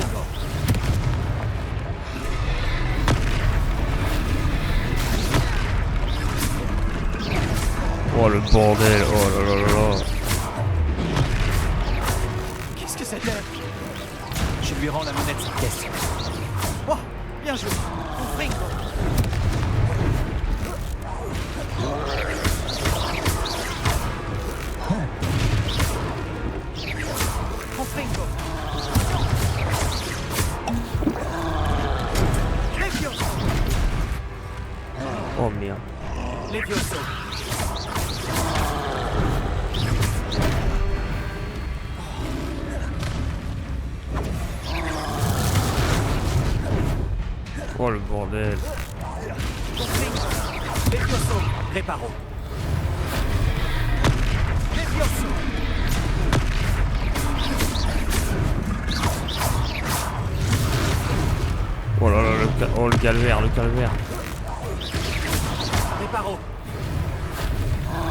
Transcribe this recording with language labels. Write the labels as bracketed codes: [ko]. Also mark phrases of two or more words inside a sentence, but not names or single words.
[fr] Oh le bordel, oh là là là là. Qu'est-ce que c'était? Je lui rends la monnaie de sa caisse. Oh, bien joué. Confringo. Confringo. Levioso. Oh merde. Levioso. Oh le bordel. Levioso. Réparo. Levioso. Oh là là, oh le calvaire, le calvaire. Réparo.